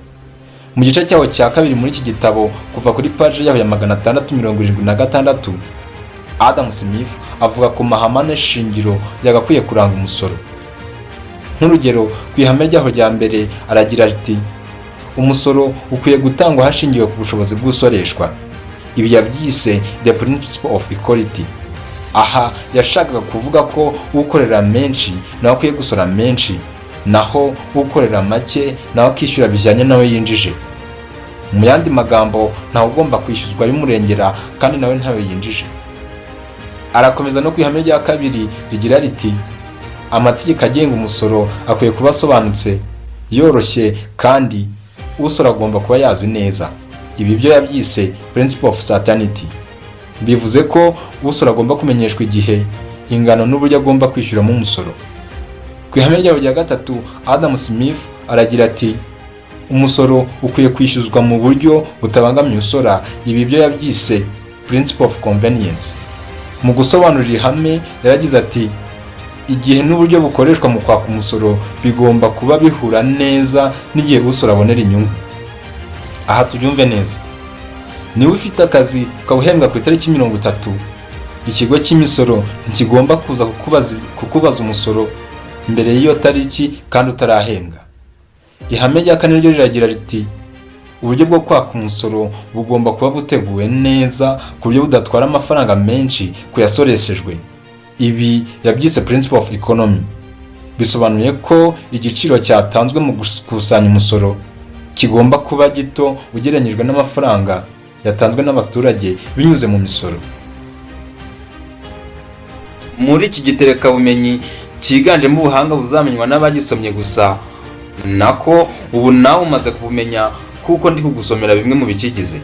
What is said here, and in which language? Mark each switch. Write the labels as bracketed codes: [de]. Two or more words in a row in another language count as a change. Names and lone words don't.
[rw] Mu gice cyaho cya 2 muri iki gitabo kuva kuri page yaho ya 676, Adam Smith avuga ku mahame shingiro yagakwiye kuranga umusoro. Nk'urugero, ku ihame ryaho rya mbere aragira ati umusoro ukwiye gutangwa hashingiwe ku bushobozi bw'usoreshwa. Ibi yabyise [en] the principle of equality. [rw] Aha yashakaga kuvuga ko ukorera menshi nawe akwiye gusora menshi, naho ukorera make nawe akishyura bijyanye nawe yinjije. Mu yandi magambo, ntawe ugomba kwishyuzwa bimurengera kandi nawe ntawe yinjije. Arakomeza no ku ihame rya 2 rigira riti amategeko agenga umusoro akwiye kuba asobanutse, yoroshye kandi usora agomba kuba yazi neza. Ibi byo yabyise [en] principle of certainty. [rw] Bivuze ko usora agomba kumenyeshwa igihe, ingano n'uburyo agomba kwishyuramo umusoro. Ku ihame ryaho rya 3, Adam Smith aragira ati umusoro ukwiye kwishyuzwa mu buryo butabangamiye usora. Ibi byo yabyise [en] principle of convenience. [rw] Mu gusobanurira ihame yaragize ati igihe n'uburyo bukoreshwa mu kwaka umusoro bigomba kuba bihura neza n'igihe usora abonera inyungu. Aha tubyumve neza. Niba ufite akazi ukawuhembwa ku itariki 30, ikigo cy'imisoro ntikigomba kuza kukubaza umusoro mbere y'iyo tariki kandi utarahembwa. Ihame rya 4 ryo riragira riti uburyo bwo kwaka umusoro bugomba kuba buteguwe neza ku buryo budatwara amafaranga menshi kuyasoreshejwe. Ibi yabyise [en] principle of economy. [rw] Bisobanuye ko igiciro cyatanzwe mu gukusanya umusoro kigomba kuba gito ugereranyijwe n'amafaranga yatanzwe n'abaturage binyuze mu misoro. Muri iki gitereka bumenyi cyiganjemo ubuhanga buzamenywa n'abagisomye gusa, nako ubu nawe umaze kubumenya kuko ndi kugusomera bimwe mu bikigize.